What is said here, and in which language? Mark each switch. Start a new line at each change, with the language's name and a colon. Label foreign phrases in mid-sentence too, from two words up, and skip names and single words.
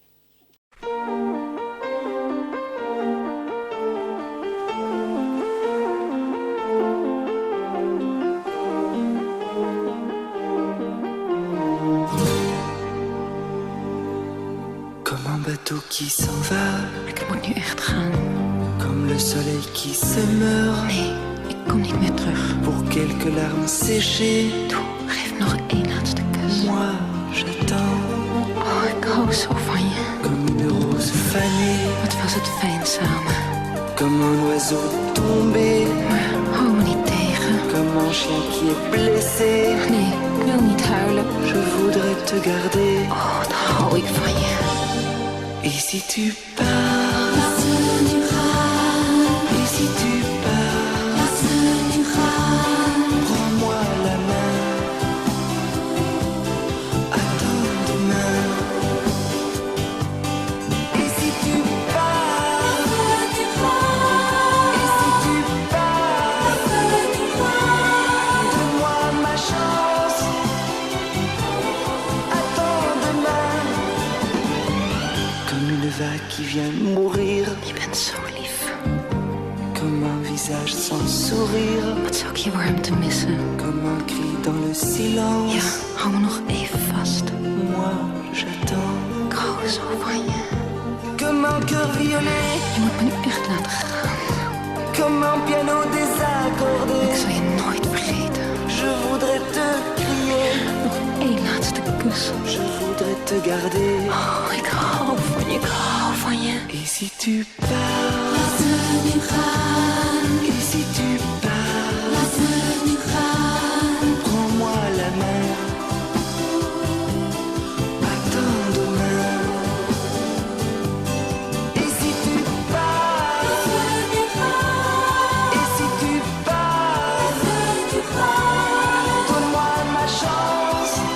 French: Comme un bateau qui s'en va.
Dutch: Ik moet nu echt gaan.
French: Comme le soleil qui se meurt.
Dutch: Nee, ik kom niet meer terug.
French: Pour quelques larmes séchées.
Dutch: Toe, geef nog 1 laatste kus.
French: Moi, j'attends.
Dutch: Oh, ik hou zo van je.
French: Comme une rose fanée.
Dutch: Wat was het fijn samen.
French: Comme un oiseau tombé.
Dutch: Maar hou me niet tegen.
French: Comme un chien qui est blessé.
Dutch: Nee, ik wil niet huilen.
French: Je voudrais te garder.
Dutch: Oh, wat hou ik van je.
French: Et si tu pars,
Dutch: Laat nu gaan.
French: et si tu pars,
Dutch: Laat nu gaan.
French: prends-moi la main. Attends demain. Et si tu pars, et si tu pars, donne-moi ma chance. Attends demain. Comme une vague qui vient mourir.
Dutch: Je bent zo lief.
French: Comme un visage sans sourire.
Dutch: Wat zou ik je warmte missen?
French: Comme un cri dans le silence.
Dutch: Ja, hou me nog even vast.
French: Moi, j'attends.
Dutch: Ik hou zo van je.
French: Comme un cœur violet.
Dutch: Je moet me nu echt laten gaan.
French: Comme un piano désaccordé.
Dutch: Ik zal je nooit vergeten.
French: Je voudrais te crier.
Dutch: Nog 1 laatste kus.
French: Je voudrais te garder.
Dutch: Oh, ik hou van je, ik hou van je.
French: Et si tu pars,
Dutch: Laat me nu gaan.
French: et si tu pars,
Dutch: Laat me nu gaan.
French: prends-moi la main. Attends demain. Et si tu pars, et si tu pars, donne-moi ma chance.